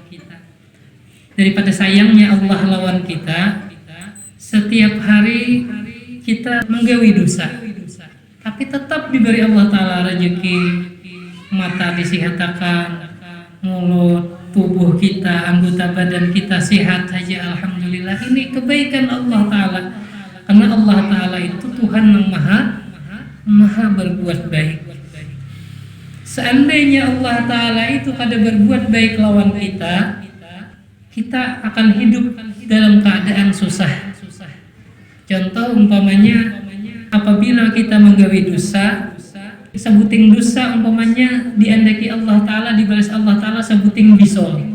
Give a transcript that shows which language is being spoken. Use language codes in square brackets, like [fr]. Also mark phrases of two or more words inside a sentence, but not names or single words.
[id] Daripada sayangnya Allah lawan kita, setiap hari kita menggawi dosa, tapi tetap diberi Allah Ta'ala rezeki, mata disihatakan, mulut, tubuh kita, anggota badan kita sehat saja, alhamdulillah. Ini kebaikan Allah Ta'ala. Karena Allah Ta'ala itu Tuhan yang maha berbuat baik. Seandainya Allah Ta'ala itu kada berbuat baik lawan kita, kita akan hidup dalam keadaan susah. Contoh umpamanya apabila kita menggawi dosa, sebuting dosa umpamanya diandaki Allah Ta'ala, dibalas Allah Ta'ala sebuting bisol.